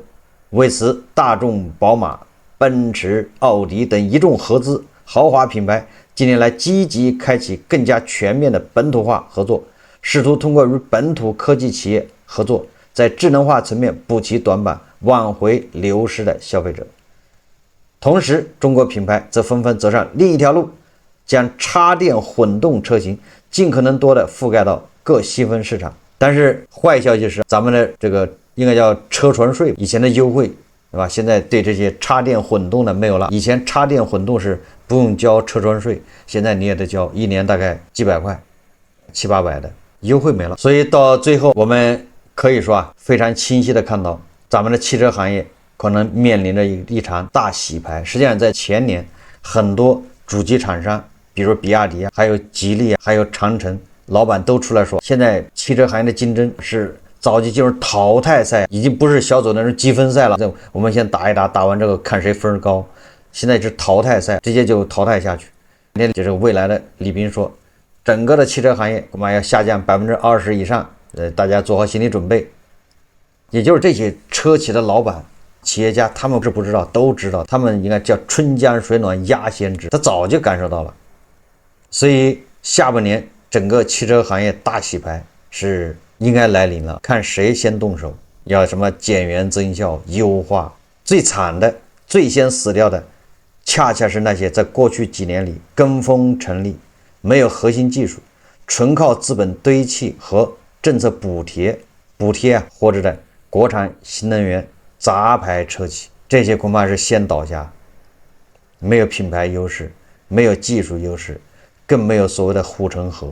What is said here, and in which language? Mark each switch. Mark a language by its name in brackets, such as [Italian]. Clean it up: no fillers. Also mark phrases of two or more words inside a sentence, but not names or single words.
[Chinese] 為此，大眾、寶馬、奔馳、奧迪等一眾合資豪華品牌近年來積極開啟更加全面的本土化合作，試圖通過與本土科技企業合作，在智能化層面補齊短板，挽回流失的消費者。同時，中國品牌則紛紛走上另一條路，將插電混動車型盡可能多的覆蓋到各細分市場。但是壞消息是，咱們的這個應該叫車船稅，以前的優惠，对吧？现在对这些插電混動的沒有了。以前插電混動是不用交車船稅，現在你也得交，一年大概幾百塊，700、800的優惠沒了。所以到最後，我們可以說非常清晰的看到，咱們的汽車行業可能面臨着一場大洗牌。實際上在前年，很多主機廠商，比如比亞迪還有吉利還有長城，老板都出來說，現在汽車行業的競爭是早就進入淘汰賽，已經不是小組那種積分赛了。我們先打一打，打完這個看誰分高。現在是淘汰赛，直接就淘汰下去。就是未来的李斌说，整個的汽車行業恐怕要下降20%以上，大家做好心理準備。也就是這些車企的老板、企業家，他們是不知道，都知道，他們應該叫春江水暖鴨先知，他早就感受到了。所以下半年整個汽車行業大洗牌是應該來臨了，看誰先動手，要什麼減員增效、優化。最慘的、最先死掉的，恰恰是那些在過去幾年裡跟風成立、沒有核心技術、純靠資本堆砌和政策補貼活着的國產新能源雜牌車企，這些恐怕是先倒下，沒有品牌優勢，沒有技術優勢，更沒有所謂的護城河。